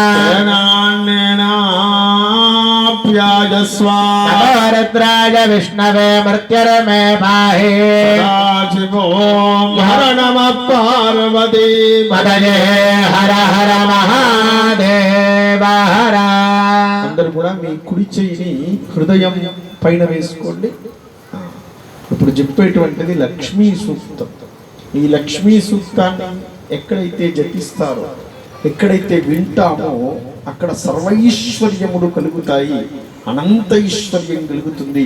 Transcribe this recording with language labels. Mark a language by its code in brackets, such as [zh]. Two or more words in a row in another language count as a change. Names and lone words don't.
[sa] तेनान्येनाप्यायस्व नमो रुद्राय विष्णवे मृत्युर्मे पाहि सदाशिवो हर नमः पार्वती पदये हर हर महादेव हर [te] అందరూ కూడా మీ కుడి చెయ్యిని హృదయం పైన వేసుకోండి. ఇప్పుడు చెప్పేటువంటిది లక్ష్మీ సూక్తం. ఈ లక్ష్మీ సూక్తాన్ని ఎక్కడైతే జపిస్తారో ఎక్కడైతే వింటామో అక్కడ సర్వైశ్వర్యములు కలుగుతాయి, అనంత ఐశ్వర్యం కలుగుతుంది.